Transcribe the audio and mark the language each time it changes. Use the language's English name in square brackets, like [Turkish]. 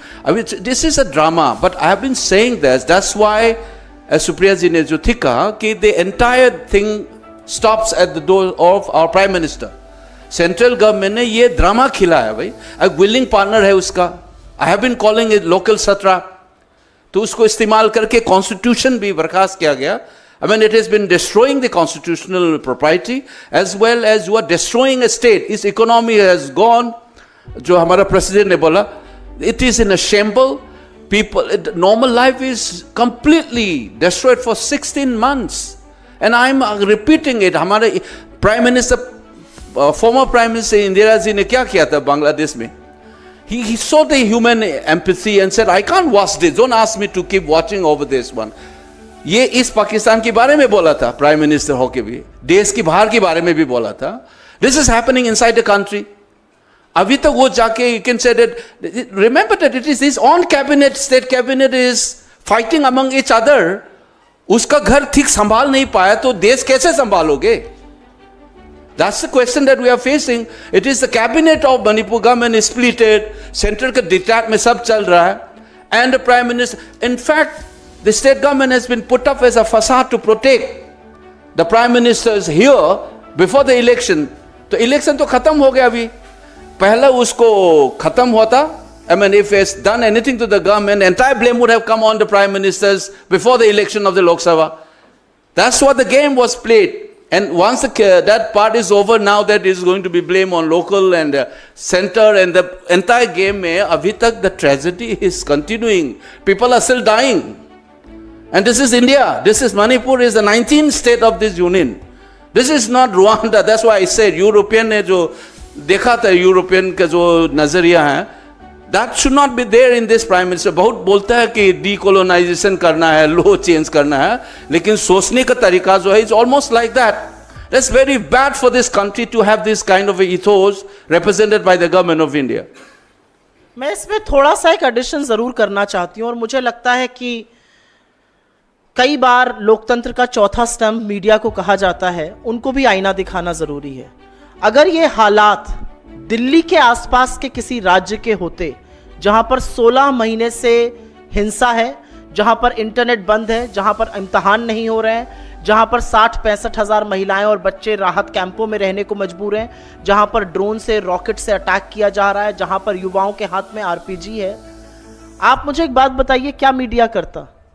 [English] अभी this is a drama, but I have been saying that's why [Hindi] Supriya जी ने जो थी कहा कि [English] The entire thing stops at the door of our prime minister. [Hindi] Central government ने ये ड्रामा खिलाया भाई. एक विलिंग पार्टनर है उसका. [English] I have been calling it local सत्रा. [Hindi] तो उसको इस्तेमाल करके कॉन्स्टिट्यूशन भी बर्खास्त किया गया. [English] I mean, it has been destroying the constitutional propriety as well as you are destroying a state. Its economy has gone. [Hindi] जो हमारा president ने बोला, [English] it is in a shamble. People, normal life is completely destroyed for 16 months. And I'm repeating it. [Hindi] हमारे Prime Minister, former Prime Minister Indira जी ने क्या किया था बांग्लादेश में? [English] He saw the human empathy and said, I can't watch this. Don't ask me to keep watching over this one. [Hindi] ये इस पाकिस्तान के बारे में बोला था प्राइम मिनिस्टर होके भी, देश की बाहर के बारे में भी बोला था. [English] This is happening inside the country. [Hindi] अभी तक वो जाके [English] You can say that, remember that it is his own cabinet, state cabinet is fighting among each other. [Hindi] उसका घर ठीक संभाल नहीं पाया तो देश कैसे संभालोगे? [English] That's the question that we are facing. It is the cabinet of Manipur government is splitted. [Hindi] Central का डिक्टेट में सब चल रहा है. [English] And the prime minister, in fact, the state government has been put up as a facade to protect the prime ministers here before the election. [Hindi] तो election तो खत्म हो गया अभी. पहले उसको खत्म होता. [English] I mean, if it's done anything to the government, entire blame would have come on the prime ministers before the election of the Lok Sabha. That's what the game was played. And once that part is over, now that is going to be blame on local and center and the entire game में अभी तक the tragedy is continuing. People are still dying. And this is India. This is Manipur is the 19th state of this union. This is not Rwanda. That's why I said [Hindi] European ने जो देखा था European का जो नजरिया है, [English] that should not be there in this prime minister. [Hindi] बहुत बोलता है कि decolonization करना है, law change करना है, लेकिन सोचने का तरीका जो है [English] is almost like that. That's very bad for this country to have this kind of a ethos represented by the government of India. [Hindi] मैं इसमें थोड़ा सा एक एडिशन जरूर करना चाहती हूँ, और मुझे लगता है कि कई बार लोकतंत्र का चौथा स्तंभ मीडिया को कहा जाता है, उनको भी आईना दिखाना जरूरी है. अगर ये हालात दिल्ली के आसपास के किसी राज्य के होते जहां पर 16 महीने से हिंसा है, जहां पर इंटरनेट बंद है, जहां पर इम्तिहान नहीं हो रहे हैं, जहां पर 60-65 हजार महिलाएं और बच्चे राहत कैंपों में रहने को मजबूर हैं, जहां पर ड्रोन से रॉकेट से अटैक किया जा रहा है, जहां पर युवाओं के हाथ में आरपीजी है, आप मुझे एक बात बताइए, क्या मीडिया करता?